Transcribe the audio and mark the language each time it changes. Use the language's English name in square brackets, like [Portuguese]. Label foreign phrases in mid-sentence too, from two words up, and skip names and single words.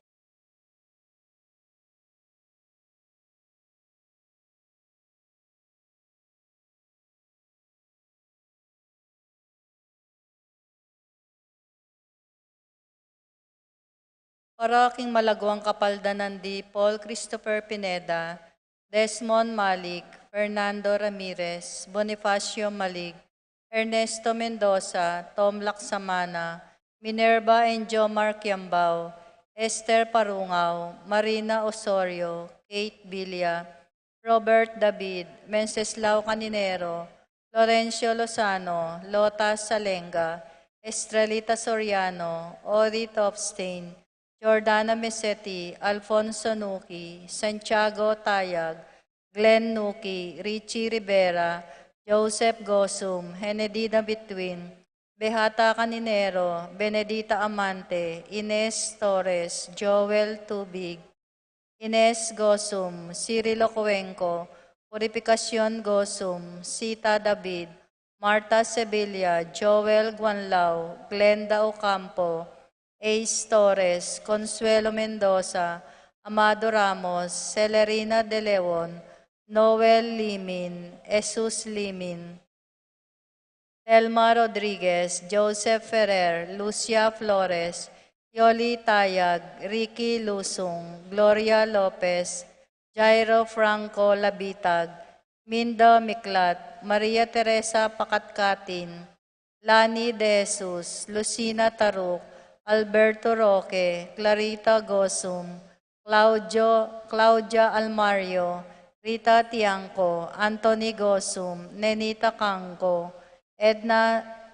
[Pampanga] Para aking malagwang kapaldanan di Paul Christopher Pineda, Desmond Malik, Fernando Ramirez, Bonifacio Malig, Ernesto Mendoza, Tom Laksamana, Minerva and Jomar Kiambao, Esther Parungaw, Marina Osorio, Kate Villa, Robert David, Wenceslao Caninero, Florencio Lozano, Lota Salenga, Estrelita Soriano, Ori Topstein, Jordana Mesetti, Alfonso Nuki, Santiago Tayag, Glenn Nuki, Richie Rivera, Joseph Gosum, Henedida Bitwin, Behata Caninero, Benedita Amante, Ines Torres, Joel Tubig, Ines Gosum, Cirilo Cuenco, Purificación Gosum, Sita David, Marta Sevilla, Joel Guanlao, Glenda Ocampo, Ace Torres, Consuelo Mendoza, Amado Ramos, Celerina De Leon, Noel Limin, Jesus Limin, Telma Rodriguez, Joseph Ferrer, Lucia Flores, Yoli Tayag, Ricky Lusung, Gloria Lopez, Jairo Franco Labitag, Minda Miklat, Maria Teresa Pakatkatin, Lani De Jesus, Lucina Taruk, Alberto Roque, Clarita Gosum, Claudia Almario, Rita Tiangco, Anthony Gosum, Nenita Kangko, Edna